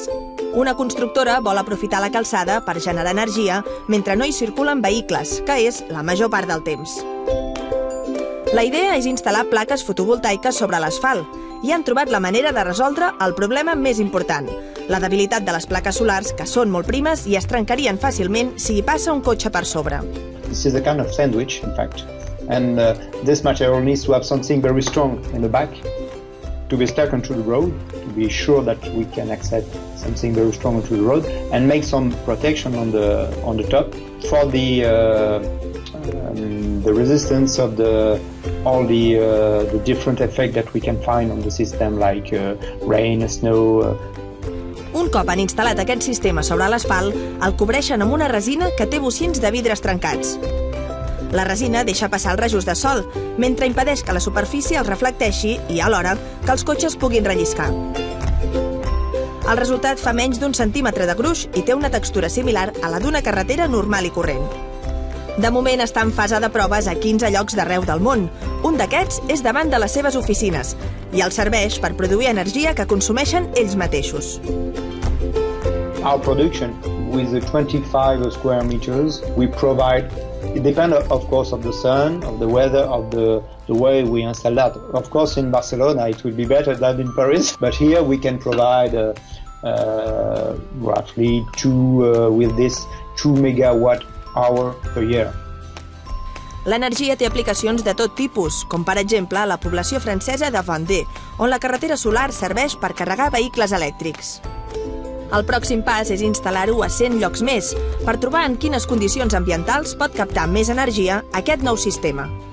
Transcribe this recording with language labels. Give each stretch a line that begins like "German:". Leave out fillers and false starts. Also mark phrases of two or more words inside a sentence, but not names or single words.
Catalan: Una constructora vol aprofitar la calçada per generar energia mentre no hi circulen vehicles, que és la major part del temps. La idea és instal·lar plaques fotovoltaiques sobre l'asfalt i han trobat la manera de resoldre el problema més important, la debilitat de les plaques solars, que són molt primes i es trencarien fàcilment si hi passa un cotxe per sobre.
English: This is a kind of sandwich, in fact. And this material needs to have something very strong in the back to be stuck onto the road, to be sure that we can accept something very strong onto the road, and make some protection on the top for the resistance of all the different effects that we can find on the system, like rain, snow.
Catalan: Un cop han instal·lat aquest sistema sobre l'asfalt, el cobreixen amb una resina que té bocins de vidres trencats. La resina deixa passar els rajos de sol, mentre impedeix que la superfície els reflecteixi i, alhora, que els cotxes puguin relliscar. El resultat fa menys d'1 centímetre de gruix i té una textura similar a la d'una carretera normal i corrent. De moment està en fase de proves a 15 llocs d'arreu del món. Un d'aquests és davant de les seves oficines i els serveix per produir energia que consumeixen ells mateixos.
English: Our production, with the 25 square meters, we provide, it depends of course of the sun, of the weather, of the way we install that. Of course in Barcelona it will be better than in Paris, but here we can provide roughly with this 2 megawatt hour per year.
Catalan: L'energia té aplicacions de tot tipus, com per exemple a la població francesa de Vendée, on la carretera solar serveix per carregar vehicles elèctrics. El pròxim pas és instal·lar-ho a 100 llocs més, per trobar en quines condicions ambientals pot captar més energia aquest nou sistema.